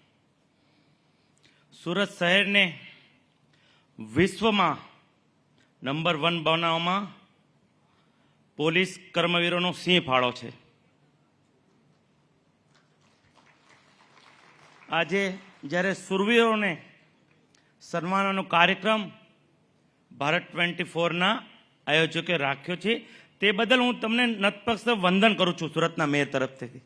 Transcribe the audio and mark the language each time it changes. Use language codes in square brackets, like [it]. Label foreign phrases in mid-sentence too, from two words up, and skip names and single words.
[gu] સૂરત શહેરને વિશ્વમાં નંબર 1 બનાવવામાં પોલીસ કર્મવીરોનો સિંહફાળો છે. આજે જ્યારે શૂરવીરોને સન્માનનો કાર્યક્રમ ભારત 24 ના આયોજકે રાખ્યો છે, તે બદલ હું તમને નતપક્ષ વંદન કરું છું સૂરતના મેયર તરફથી.